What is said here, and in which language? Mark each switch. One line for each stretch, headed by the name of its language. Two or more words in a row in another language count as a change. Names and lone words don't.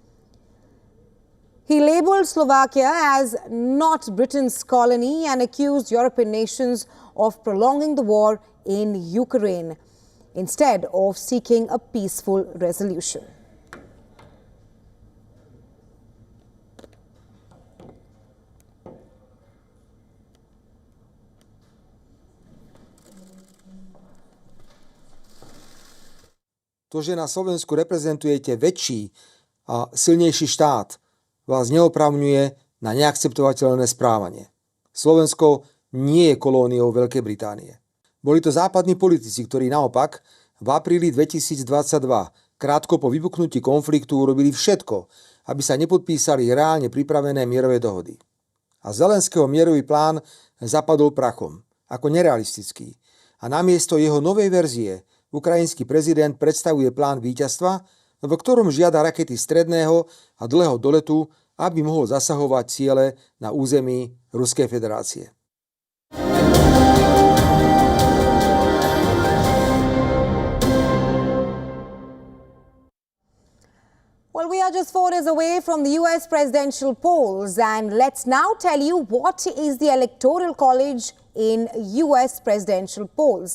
English: He labelled Slovakia as not Britain's colony and accused European nations of prolonging the war in Ukraine instead of seeking a peaceful resolution.
Slovak: To, že na Slovensku reprezentujete väčší a silnejší štát, vás neoprávňuje na neakceptovateľné správanie. Slovensko nie je kolóniou Veľkej Británie. Boli to západní politici, ktorí naopak v apríli 2022, krátko po vypuknutí konfliktu, urobili všetko, aby sa nepodpísali reálne pripravené mierové dohody. A Zelenského mierový plán zapadol prachom, ako nerealistický. A namiesto jeho novej verzie ukrajinský prezident predstavuje plán víťazstva, v ktorom žiada rakety stredného a dlhého doletu, aby mohol zasahovať ciele na území Ruskej federácie.
English: Well, we are just 4 days away from the US presidential polls, and let's now tell you what is the Electoral College in US presidential polls.